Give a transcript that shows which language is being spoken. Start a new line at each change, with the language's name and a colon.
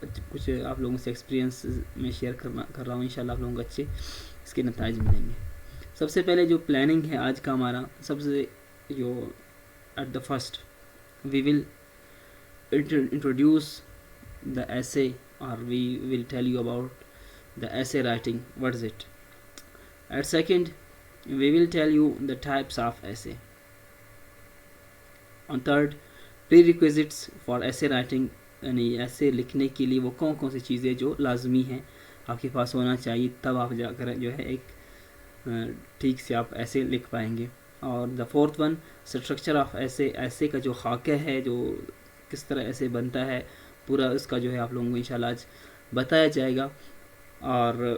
Urdu: کچھ آپ لوگوں سے ایکسپیرینس میں شیئر کر رہا ہوں، انشاءاللہ آپ لوگوں کو اچھے اس کے نتائج ملیں گے۔ سب سے پہلے جو پلاننگ ہے آج کا ہمارا، سب سے جو
English: At the first we will introduce the essay اور we will tell you about the essay writing, what is it. At second, we will tell you the types of essay. On third, prerequisites for essay writing،
Urdu: یعنی ایسے لکھنے کے لیے وہ کون سی چیزیں جو لازمی ہیں آپ کے پاس ہونا چاہیے، تب آپ جا کر جو ہے ایک ٹھیک سے آپ ایسے لکھ پائیں گے۔
English: اور the fourth one, structure of essay
Urdu: کا جو خاکہ ہے، جو کس طرح ایسے بنتا ہے، پورا اس کا جو ہے آپ لوگوں کو انشاءاللہ آج بتایا جائے گا۔ اور